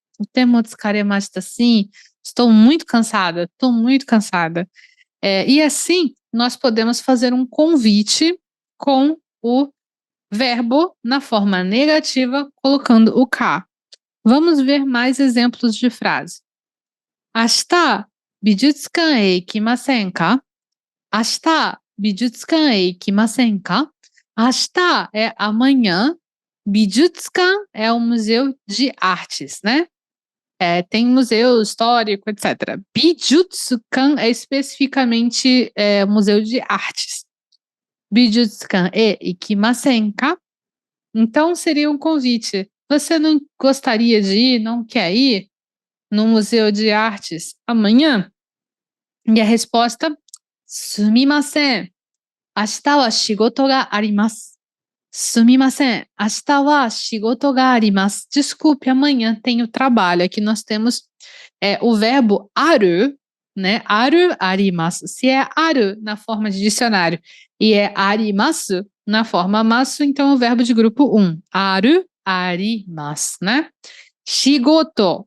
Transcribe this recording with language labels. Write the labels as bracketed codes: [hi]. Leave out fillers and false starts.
[ja] Totemo tsukaremashita, [pt] sim. Estou muito cansada, estou muito cansada. E assim, nós podemos fazer um convite com o verbo na forma negativa, colocando o K. Vamos ver mais exemplos de frase. [ja] 明日、美術館へ行きませんか? 明日、美術館へ行きませんか? [pt] 明日é amanhã, 美術館 é um museu de artes, né? Tem museu histórico, etc. Bijutsukan é especificamente museu de artes. [ja] Bijutsukan e ikimasen ka? [pt] Então seria um convite. Você não gostaria de ir, não quer ir no museu de artes amanhã? E a resposta, [ja] すみません。明日は仕事があります。すみません。明日は仕事があります。 [pt] Desculpe, amanhã tenho trabalho. Aqui nós temos o verbo aru, né? Aru, arimasu. Se é aru na forma de dicionário e é arimasu na forma masu, então é o verbo de grupo 1. Aru, arimasu, né? Shigoto.